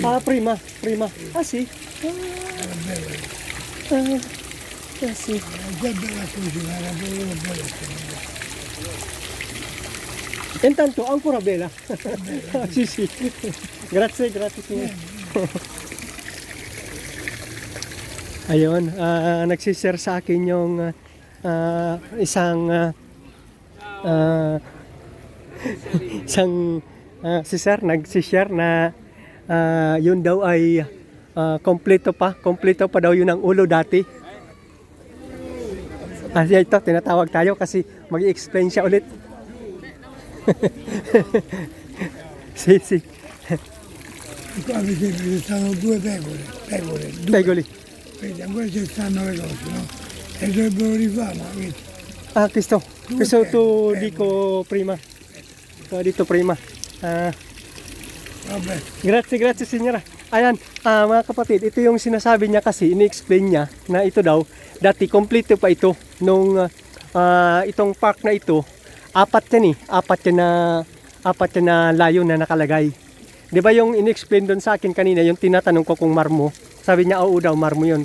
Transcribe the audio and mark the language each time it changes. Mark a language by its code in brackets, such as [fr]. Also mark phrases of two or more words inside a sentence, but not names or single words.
[it] Ah, prima. Ah, sì. Era bella. Sì. Già bella cucina, era proprio bella. Intanto ancora bella. Sì. Grazie signore. [tl] Ayun, nagsishare sa akin yung isang si sir nagsishare na yun daw ay kompleto pa daw yun ang ulo dati. Kasi ito, tinatawag tayo kasi mag-i-explain siya ulit. [it] Sì. Qua mi sembra che stanno 2 pecore. Pegoli. Vedi, ancora ci stanno le cose, no? E dovrebbero rifarla, vedi? Ah, questo tu dico prima. [tl] Dito prima. [it] Vabbè, Grazie signora. [tl] Ayan, mga kapatid, ito yung sinasabi niya kasi, ini-explain niya na ito daw, dati kompleto pa ito nung itong park na ito, apat yan na layo na nakalagay. 'Di ba yung ini-explain doon sa akin kanina, yung tinatanong ko kung marmo, sabi niya oo daw marmo yun.